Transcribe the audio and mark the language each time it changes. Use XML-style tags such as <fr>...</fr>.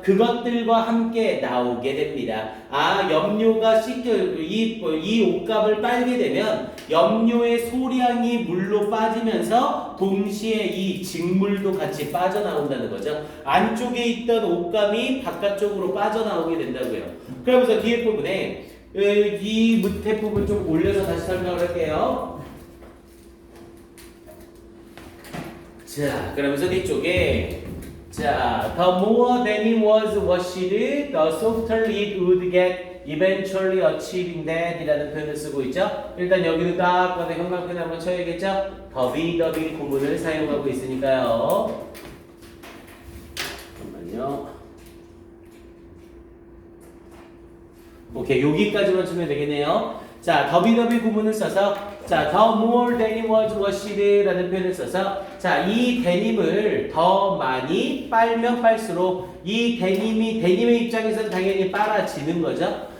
<ko>그것들과 함께 나오게 됩니다. 아, 염료가 이 옷감을 빨게 되면 염료의 소량이 물로 빠지면서 동시에 이 직물도 같이 빠져나온다는 거죠. 안쪽에 있던 옷감이 바깥쪽으로 빠져나오게 된다고요. 그러면서 뒤에 부분에 이 밑에 부분 좀 올려서 다시 설명을 할게요. 자, 그러면서 뒤쪽에 자,</ko> <en>the more denim was washed, the softer it would get, eventually achieving that</en> <ko>이라는 표현을 쓰고 있죠. 일단 여기는 딱 봐도 형광펜 한번 쳐야겠죠. 더비 구문을 사용하고 있으니까요. 잠깐만요. 오케이, 여기까지만 주면 되겠네요. 자, 더비 구문을 써서 자,</ko> <en>the more denim was washed</en> <ko>라는 표현을 써서 자, 이 데님을 더 많이 빨면 빨수록 이 데님의 입장에서는 당연히 빨아지는 거죠.</ko>